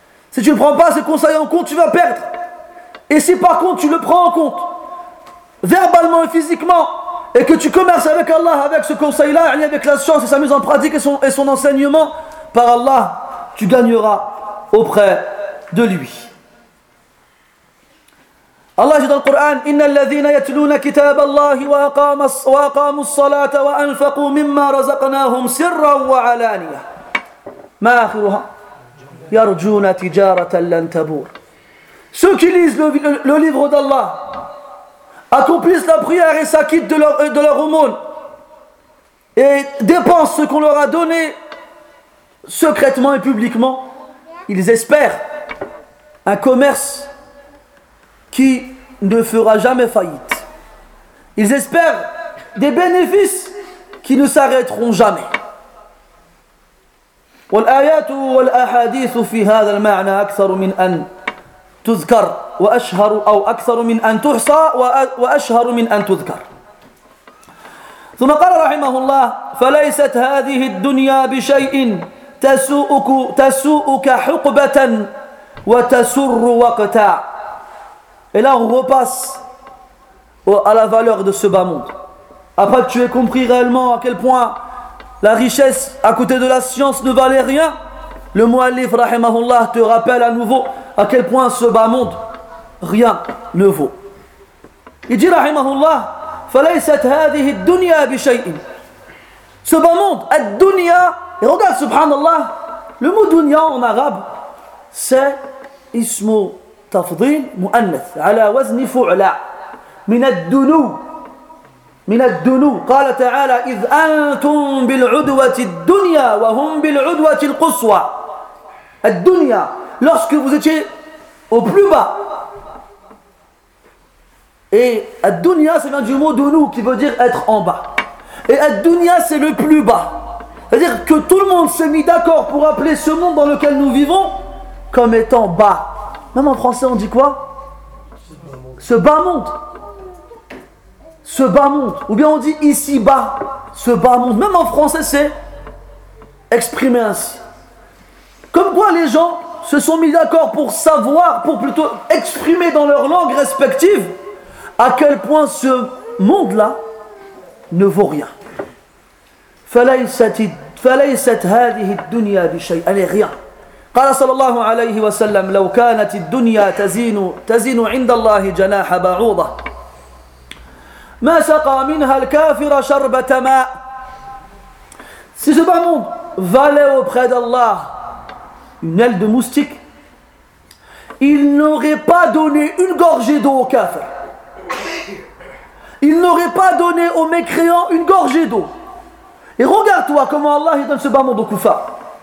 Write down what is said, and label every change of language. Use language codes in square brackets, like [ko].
[fr] Si tu ne prends pas ces conseils en compte, tu vas perdre. Et si par contre tu le prends en compte verbalement et physiquement, et que tu commerces avec Allah avec ce conseil là et avec la science et sa mise en pratique et son enseignement, par Allah, tu gagneras auprès de lui. Allah dit dans le Coran, [ar] إِنَّ الَّذِينَ يَتْلُونَ كِتَابَ اللَّهِ وَأَقَامُوا الصَّلَاةَ وَأَنْفَقُوا مِمَّا رَزَقْنَاهُمْ سِرًّا وَعَلَانِيَةً مَا آخِرُهَا يَرْجُونَ تِجَارَةً لَنْ تَبُورَ. [fr] Ceux qui lisent le livre d'Allah, accomplissent la prière et s'acquittent de leur aumône et dépensent ce qu'on leur a donné secrètement et publiquement, ils espèrent un commerce qui ne fera jamais faillite. Ils espèrent des bénéfices qui ne s'arrêteront jamais. [ar] والآيات والأحاديث في هذا المعنى أكثر من أن تذكر وأشهر أو أكثر من أن تحصى وأشهر من أن تذكر. ثم قال رحمه الله فليست هذه الدنيا بشيء تسوءك حقبة وتسر وقتا. [fr] Et là, on repasse à la valeur de ce bas monde. Après que tu aies compris réellement à quel point la richesse à côté de la science ne valait rien, le mu'allif, rahimahullah, te rappelle à nouveau à quel point ce bas monde, rien ne vaut. Il dit, rahimahullah, [ar] « فَلَيْسَتْ هَذِهِ الدُّنْيَا بِشَيْءٍ » [fr] Ce bas monde, [ar] « الدُّنْيَا » [fr] Et regarde, subhanallah, le mot « dunya » en arabe, c'est « ismo » [ar] تفضيل مؤنث على وزن فعلى من الدنو قال تعالى إذ أنتم بالعدوة الدنيا وهم بالعدوة القصوى. [fr] الدنيا lorsque vous étiez au plus bas. Et الدنيا c'est bien du mot دنو qui veut dire être en bas. Et الدنيا c'est le plus bas. C'est-à-dire que tout le monde s'est mis d'accord pour appeler ce monde dans lequel nous vivons comme étant bas. Même en français, on dit quoi? Ce bas monde. Ce bas monde. Ou bien on dit ici bas, ce bas monde. Même en français, c'est exprimé ainsi. Comme quoi les gens se sont mis d'accord pour savoir, pour plutôt exprimer dans leur langue respective, à quel point ce monde-là ne vaut rien. [ar] فَلَيْسَتْ هَذِهِ الدُّنْيَا بِشَيْءٍ. [fr] Elle est rien. [ar] قال صلى الله عليه وسلم لو كانت الدنيا تزين عند الله جناح بعوضة ما سقى منها الكافر شربة ماء. [fr] Si ce bas monde valait auprès d'Allah une aile de moustique, il n'aurait pas donné une gorgée d'eau aux kafirs. Il n'aurait pas donné aux mécréants une gorgée d'eau. Et regarde-toi comment Allah donne ce bas monde aux kuffars.